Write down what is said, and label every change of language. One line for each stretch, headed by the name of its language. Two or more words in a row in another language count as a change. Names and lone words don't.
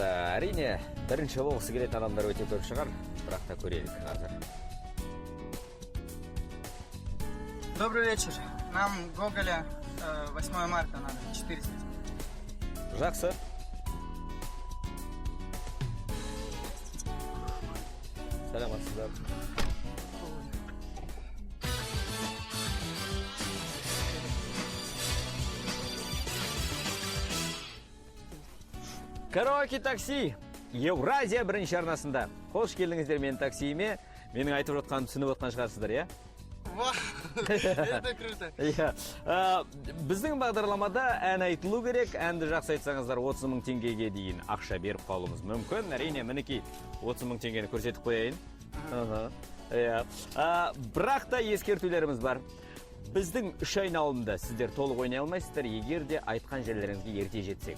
Kazakh: Әрине, бірінші болғысы келетін адамдар өте көп шығар, бірақ та көрелік қазір.
Russian: Добрый вечер. Нам Гоголя 8 марта надо, 400.
Kazakh: Жақсы. Саламатсыздар. Караоке такси. Евразия бірінші арнасында. Қош келдіңіздер менің таксиіме. Менің айтып жатқаным түсініп отқан шығарсыздар, иә?
Russian: Вау, это круто.
Kazakh: Біздің бағдарламада ән айтылу керек. Әнді жақсы айтсаңыздар 30 мың теңгеге дейін ақша беріп қалуымыз мүмкін. Әрине, мінекей 30 мың теңгені көрсетіп қояйын. Бірақ та ескертулеріміз бар. Біздің үш айналымда сіздер толық ойнай алмайсыздар, егер де айтқан жерлеріңізге ерте жетсек.